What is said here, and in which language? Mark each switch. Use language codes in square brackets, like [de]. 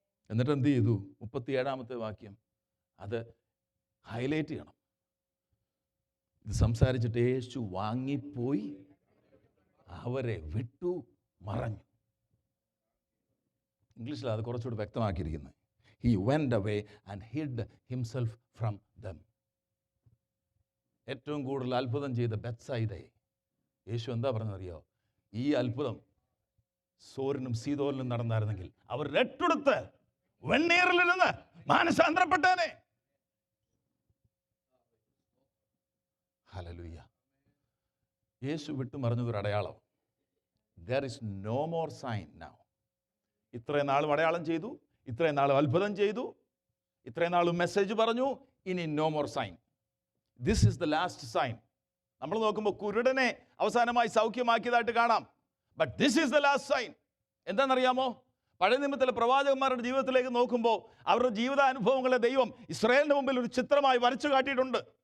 [ml] എന്നിട്ട് എന്ത് ചെയ്തു? 37-ാമത്തെ വാക്യം അത് ഹൈലൈറ്റ് ചെയ്യണം. ഇത് സംസാരിച്ചിട്ട് യേശു വാങ്ങിപ്പോയി അവരെ വിട്ടു മറഞ്ഞു. ഇംഗ്ലീഷിൽ അത് കുറച്ചുകൂടി വ്യക്തമാക്കിയിരിക്കുന്നത്. [en] He went away and hid himself from them. [ml] ഏറ്റവും കൂടുതൽ അത്ഭുതം ചെയ്ത ബെത്സൈദയെ യേശു എന്താ പറഞ്ഞറിയോ? ഈ അത്ഭുതം സോരിനും സീതോരിനും നടന്നായിരുന്നെങ്കിൽ അവർ രട്ടെടുത്ത് വെണ്ണീറിൽ നിന്ന് മാനസാന്തരപ്പെട്ടേനെ. ഹല്ലേലൂയ. യേശു വിട്ടുമറിഞ്ഞതൊരു അടയാളം. [en] There is no more sign now. [ml] ഇത്രയും നാളും അടയാളം ചെയ്തു, ഇത്രയും നാളും അത്ഭുതം ചെയ്തു, ഇത്രയും നാളും മെസ്സേജ് പറഞ്ഞു, ഇനി [en] No more sign. This is the last sign. [ml] നമ്മൾ നോക്കുമ്പോൾ കുരുടനെ അവസാനമായി സൗഖ്യമാക്കിയതായിട്ട് കാണാം. [en] But this is the last sign. [ml] എന്താണെന്നറിയാമോ? പഴയ നിയമത്തിലെ പ്രവാചകന്മാരുടെ ജീവിതത്തിലേക്ക് നോക്കുമ്പോൾ അവരുടെ ജീവിതാനുഭവങ്ങളെ ദൈവം ഇസ്രായേലിന്റെ മുമ്പിൽ ഒരു ചിത്രമായി വരച്ചു കാട്ടിയിട്ടുണ്ട്.